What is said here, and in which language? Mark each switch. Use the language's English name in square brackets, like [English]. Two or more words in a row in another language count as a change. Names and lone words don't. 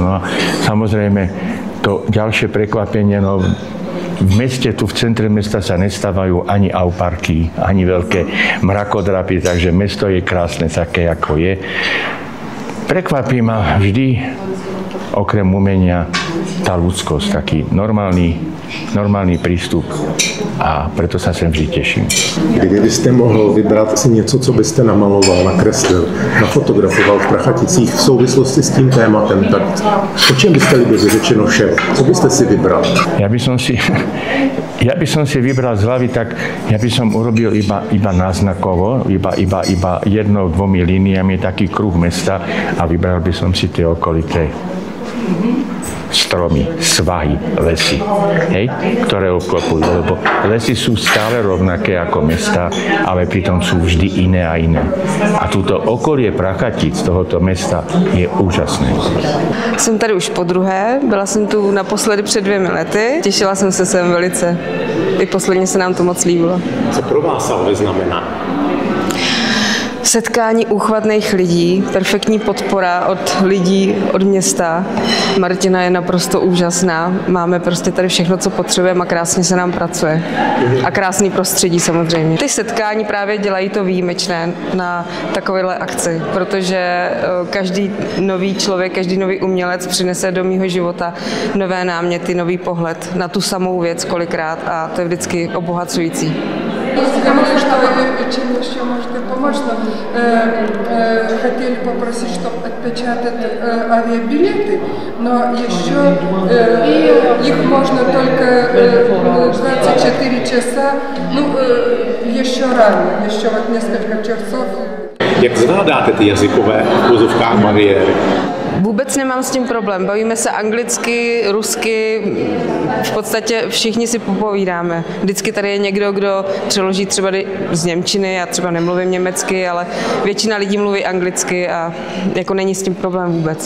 [Slovak] No a samozrejme, to ďalšie prekvapenie, v meste, tu v centre mesta sa nestávajú ani auparky, ani veľké mrakodrapy, takže mesto je krásne také, ako je. Prekvapí ma vždy, okrem umenia, tá ľudskosť, taký normálny prístup, a preto sa sem vždy teším. [Czech] Kdyby byste mohl vybrat si něco, co byste namaloval, nakreslil, nafotografoval v Prachaticích v souvislosti s tím tématem, tak o čem byste lidově řečeno šel? Co byste si vybral? [Slovak] Ja by som si vybral z hlavy, tak ja by som urobil iba náznakovo, iba 1-2 líniami taký kruh mesta a vybral by som si tie okolité stromy, svahy, lesy, ktoré obklopujú, lebo lesy sú stále rovnaké ako mesta, ale pritom sú vždy iné a iné. A túto okolie Prachatic tohoto mesta je úžasné. [Czech] Jsem tady už podruhé, byla jsem tu naposledy před 2 lety, těšila jsem se sem velice. I posledně se nám to moc líbilo. Co pro vás Salve znamená? Setkání úchvatných lidí, perfektní podpora od lidí, od města. Martina je naprosto úžasná. Máme prostě tady všechno, co potřebujeme a krásně se nám pracuje. A krásný prostředí samozřejmě. Ty setkání právě dělají to výjimečné na takovéhle akci, protože každý nový člověk, každý nový umělec přinese do mýho života nové náměty, nový pohled na tu samou věc kolikrát a to je vždycky obohacující. [Russian] сказали, что чем еще может помочь, но хотели попросить, чтобы отпечатать авиабилеты, но еще их можно только 24 часа, еще рано, еще вот несколько часов. [Czech] Jak zvládáte ty jazykové v úzovkách bariéry? Vůbec nemám s tím problém. Bavíme se anglicky, rusky, v podstatě všichni si popovídáme. Vždycky tady je někdo, kdo přeloží třeba z němčiny, já třeba nemluvím německy, ale většina lidí mluví anglicky a jako není s tím problém vůbec.